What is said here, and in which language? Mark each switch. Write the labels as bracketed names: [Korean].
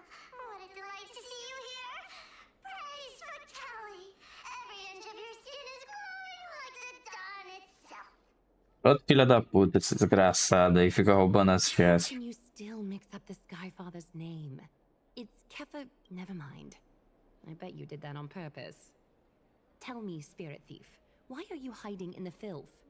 [English] What a delight to see you here. Praise for Kelly. Every inch of your skin is glowing like the dawn itself. [Portuguese] Outro filho da puta, esse desgraçado aí, fica roubando as [English] How chests. can you still mix up the Skyfather's name? It's Kefa. Never mind. I bet you did that on purpose. Tell me, Spirit Thief, why are you hiding in the filth?